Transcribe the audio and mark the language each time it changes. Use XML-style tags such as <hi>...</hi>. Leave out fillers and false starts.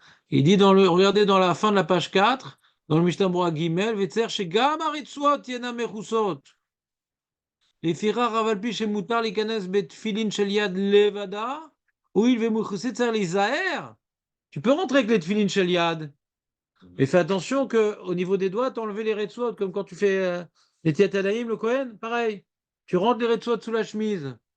<fr>Il dit regardez dans la fin de la page 4, dans le Mishnah Bora Gimel,</fr> <he>Vetzer shegam haritzvot yena mechusot. לפיכך אף על פי שמותר להיכנס בתפילין של יד לבדה, הואיל ומכוסה צריך להיזהר.</he> <fr>Tu peux rentrer avec les tefilines shel yad, mais fais attention qu'au niveau des doigts, t'enlever les retzot, comme quand tu fais les tiatadaïm, le Kohen, pareil. Tu rentres les retzot sous la chemise.</fr>